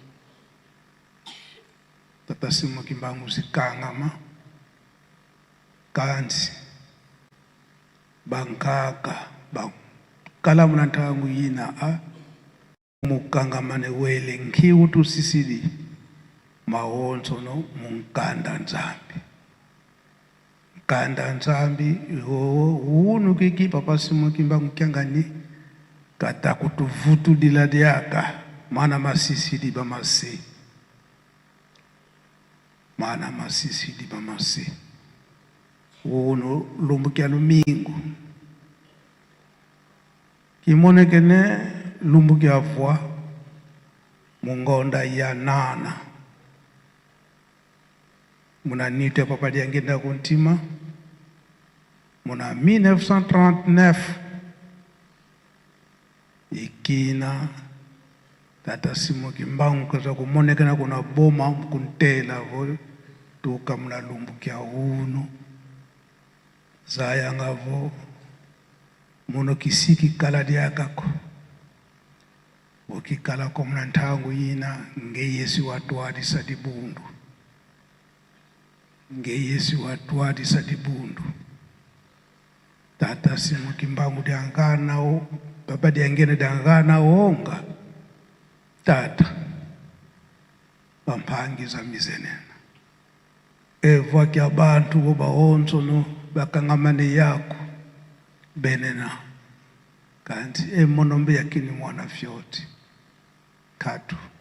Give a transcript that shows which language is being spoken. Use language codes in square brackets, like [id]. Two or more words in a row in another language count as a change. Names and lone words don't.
[kg] Tata Simon Kimbangu sikangama kansi bankaka kala munantangu yina mukangamane wele nkiwu tusisili mahonso no munkanda nzambi. Nkanda nzambi unu kiki Papa Simon Kimbangu kyangani kata kutuvutu diladiaka mana masisi di bamasi. Mana masisi di bamasi. Unu lumbukia lumingu. Kimone kene lumbukia vwa mungonda ya nana. Muna nite Papa diangenda kuntima. Muna 1939 ikina Tata Simon Kimbangu kaza kumonekana kuna boma mkuntela vo tuka muna lumbukia unu zaya ngavo muno kisiki kala diakako ukikala ko muna ntangu yina ngeyesi watu adisa dibundu. Ngeyesi watu adisa dibundu. Tata Simon Kimbangu diangana o Papa diangene diangana onga tata bampangiza mizenena evo kya bantu bo bahonso no bakangamane yako benena kanti emonombe yakini mwana fyoti katu